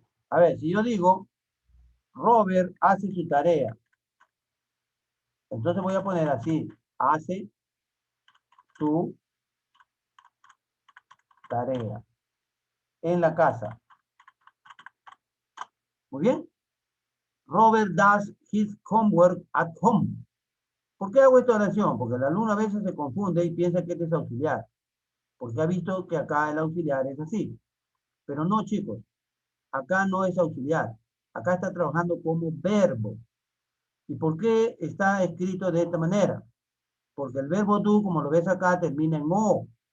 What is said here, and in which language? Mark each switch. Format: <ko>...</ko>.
<es>A ver, si yo digo, Robert hace su tarea. Entonces voy a poner así, hace su tarea en la casa. Muy bien.</es> <en>Robert does his homework at home.</en> <es>¿Por qué hago esta oración? Porque el alumno a veces se confunde y piensa que este es auxiliar. Porque ha visto que acá el auxiliar es así. Pero no, chicos. Acá no es auxiliar. Acá está trabajando como verbo. ¿Y por qué está escrito de esta manera? Porque el verbo do, como lo ves acá, termina en o.</es>